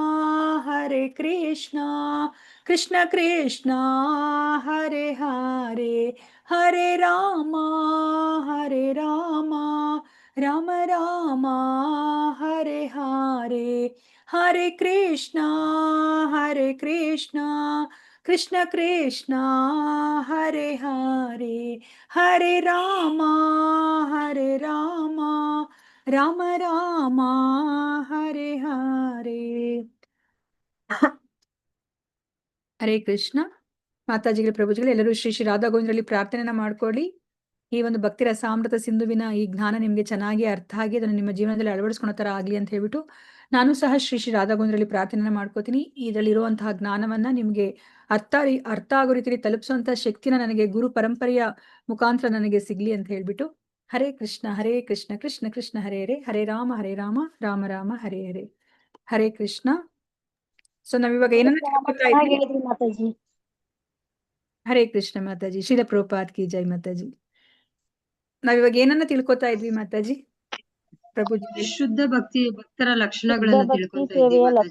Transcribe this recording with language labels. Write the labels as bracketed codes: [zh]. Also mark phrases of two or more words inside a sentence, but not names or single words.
[sa] कृष्ण कृष्णा हरे हरे हरे रामा राम राम हरे हरे हरे कृष्णा कृष्ण कृष्णा हरे हरे हरे रामा राम राम हरे हरे [kn] ಹರೇ ಕೃಷ್ಣ ಮಾತಾಜಿಗಳ ಪ್ರಭುಜಿಗಳು ಎಲ್ಲರೂ ಶ್ರೀ ಶ್ರೀ ರಾಧಾ ಗೋವಿಂದರಲ್ಲಿ ಪ್ರಾರ್ಥನೆನ ಮಾಡ್ಕೊಳ್ಳಿ. ಈ ಒಂದು ಭಕ್ತಿ ರಸಾಮೃತ ಸಿಂಧುವಿನ ಈ ಜ್ಞಾನ ನಿಮ್ಗೆ ಚೆನ್ನಾಗಿ ಅರ್ಥ ಆಗಿ ಅದನ್ನು ನಿಮ್ಮ ಜೀವನದಲ್ಲಿ ಅಳವಡಿಸ್ಕೊಳೋ ತರ ಆಗ್ಲಿ ಅಂತ ಹೇಳ್ಬಿಟ್ಟು ನಾನು ಸಹ ಶ್ರೀ ಶ್ರೀ ರಾಧಾ ಗೋವಿಂದರಲ್ಲಿ ಪ್ರಾರ್ಥನೆನ ಮಾಡ್ಕೋತೀನಿ. ಇದರಲ್ಲಿ ಇರುವಂತಹ ಜ್ಞಾನವನ್ನ ನಿಮ್ಗೆ ಅರ್ಥ ಆಗೋ ರೀತಿಯಲ್ಲಿ ತಲುಪಿಸುವಂತ ಶಕ್ತಿನ ನನಗೆ ಗುರು ಪರಂಪರೆಯ ಮುಖಾಂತರ ನನಗೆ ಸಿಗ್ಲಿ ಅಂತ ಹೇಳ್ಬಿಟ್ಟು [sa] ಹರೇ ಕೃಷ್ಣ ಕೃಷ್ಣ ಕೃಷ್ಣ ಹರೇ ಹರೇ ಹರೇ ರಾಮ ರಾಮ ರಾಮ ಹರೇ ಹರೇ ಹರೇ ಕೃಷ್ಣ. [kn] ಸೊ ನಾವಿವಾಗ ಏನನ್ನ ತಿಳ್ಕೊತಾ ಇದ್ವಿ? ಹೇಳಿದ್ರಿ ಮಾತಾಜಿ. ಹರೇ ಕೃಷ್ಣ ಮಾತಾಜಿ, ಶ್ರೀಲ ಪ್ರಭುಪಾದ್ [hi] की जय [kn] ಮಾತಾಜಿ. ನಾವಿವಾಗ ಏನನ್ನ ತಿಳ್ಕೊತಾ ಇದ್ವಿ ಮಾತಾಜಿ? ಪ್ರಭುಜಿ ಶುದ್ಧ ಭಕ್ತರ ಲಕ್ಷಣಗಳನ್ನ ಭಕ್ತಿ ತಿಳ್ಕೊಂತಾ ಸೇವೆಯ ಇದ್ದೀವಿ ಮಾತಾಜಿ.